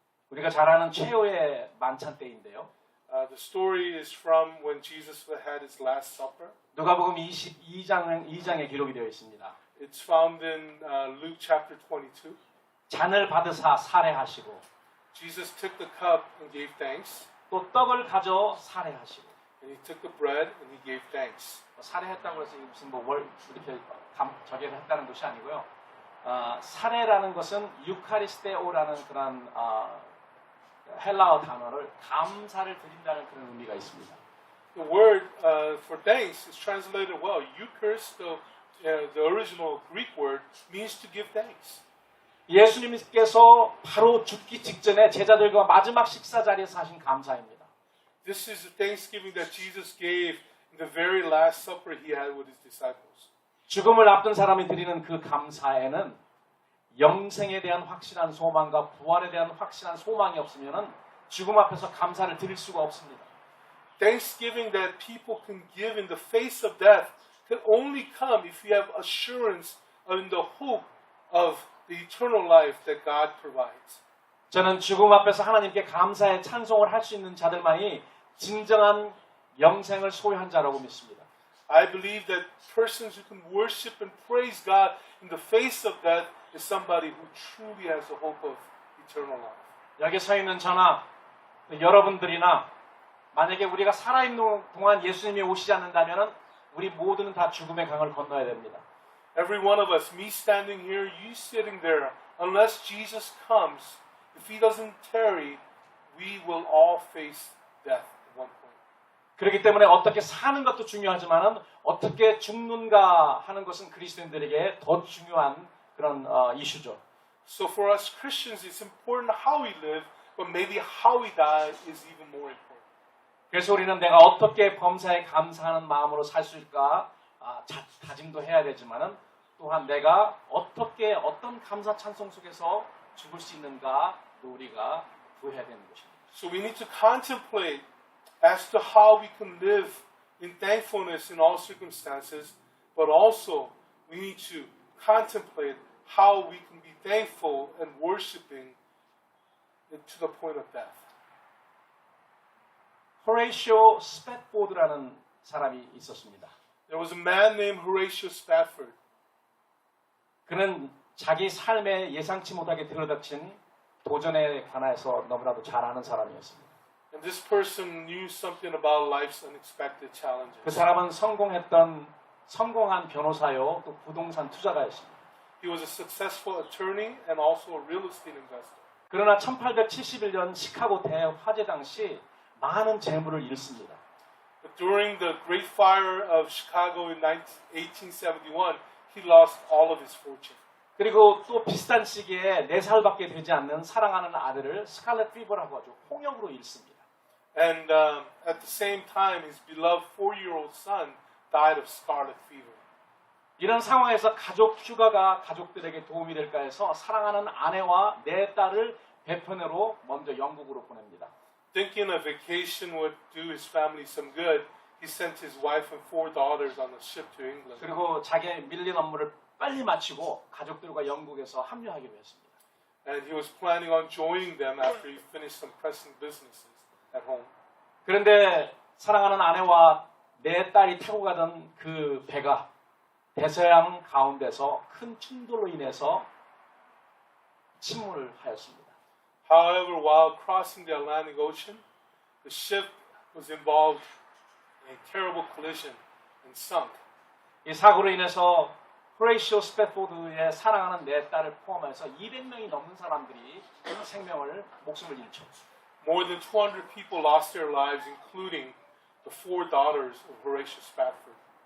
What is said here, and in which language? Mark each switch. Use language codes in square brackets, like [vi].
[ko] 우리가 잘 아는 최후의 만찬 때인데요. [en] the story is from when Jesus had His Last Supper. [ko] 누가복음 22장에 기록이 되어 있습니다. [en] It's found in Luke chapter 22. [ko] 잔을 받으사 살해하시고 [en] Jesus took the cup and gave thanks, [ko] 또 떡을 가져 살해하시고 [en] and He took the bread and He gave thanks. [ko] 살해했다고 해서 무슨 이렇게 저기를 했다는 것이 아니고요. 살해라는 것은 유카리스테오라는 그런 헬라어 단어를 감사를 드린다는 그런 의미가 있습니다. [en] The word for thanks is translated well. Eucharist, the original Greek word, means to give thanks. [ko] 예수님께서 바로 죽기 직전에 제자들과 마지막 식사 자리에서 하신 감사입니다. [en] This is the thanksgiving that Jesus gave in the very last supper He had with His disciples. [ko] 죽음을 앞둔 사람이 드리는 그 감사에는 영생에 대한 확실한 소망과 부활에 대한 확실한 소망이 없으면 죽음 앞에서 감사를 드릴 수가 없습니다. [en] Thanksgiving that people can give in the face of death can only come if you have assurance in the hope of the eternal life that God provides. [ko] 저는 죽음 앞에서 하나님께 감사의 찬송을 할 수 있는 자들만이 진정한 영생을 소유한 자라고 믿습니다. [en] I believe that persons who can worship and praise God in the face of death is somebody who truly has the hope of eternal life. [ko] 여기 서 있는 저나 여러분들이나 만약에 우리가 살아있는 동안 예수님이 오시지 않는다면 우리 모두는 다 죽음의 강을 건너야 됩니다. [en] Every one of us, me standing here, you sitting there, unless Jesus comes, if He doesn't tarry, we will all face death at one point. [ko] 그렇기 때문에 어떻게 사는 것도 중요하지만은 어떻게 죽는가 하는 것은 그리스도인들에게 더 중요한 그런 이슈죠. [en] So for us Christians, it's important how we live, but maybe how we die is even more important. [ko] 그래서 우리는 내가 어떻게 범사에 감사하는 마음으로 살 수 있을까 다짐도 해야 되지만은 또한 내가 어떻게 어떤 감사 찬송 속에서 죽을 수 있는가 우리가 구해야 되는 것입니다. [en] So we need to contemplate as to how we can live in thankfulness in all circumstances, but also we need to contemplate how we can be thankful and worshiping to the point of death. [ko] 호레이쇼 스팻포드라는 사람이 있었습니다. [en] There was a man named Horatio Spafford. [ko] 그는 자기 삶에 예상치 못하게 들어닥친 도전에 관해서 너무나도 잘 아는 사람이었습니다. [en] And this person knew something about life's unexpected challenges. [ko] 그 사람은 성공한 변호사요, 또 부동산 투자가였습니다. [en] He was a successful attorney and also a real estate investor. [ko] 그러나 1871년 시카고 대화재 당시 많은 재물을 잃습니다. [en] But during the Great Fire of Chicago in 1871, he lost all of his fortune. [ko] 그리고 또 비슷한 시기에 4살밖에 되지 않는 사랑하는 아들을 스칼렛 피버라고 하죠. 홍역으로 잃습니다. [en] And at the same time, his beloved 4-year-old son died of scarlet fever. [ko] 이런 상황에서 가족 휴가가 가족들에게 도움이 될까 해서 사랑하는 아내와 네 딸을 배편으로 먼저 영국으로 보냅니다. [en] Thinking a vacation would do his family some good, he sent his wife and 4 daughters on a ship to England. [ko] 그리고 자기의 밀린 업무를 빨리 마치고 가족들과 영국에서 합류하기로 했습니다. [en] And he was planning on joining them after he finished some pressing businesses at home. [ko] 그런데 사랑하는 아내와 네 딸이 타고 가던 그 배가 대서양 가운데서 큰 충돌로 인해서 침몰을 하였습니다. [en] However, while crossing the Atlantic Ocean, the ship was involved in a terrible collision and sunk. [ko] 이 사고로 인해서 호레이시오 스패포드의 사랑하는 네 딸을 포함해서 200명이 넘는 사람들이 목숨을 잃죠. [en] More than 200 people lost their lives, including the 4 daughters of Horatio Spafford.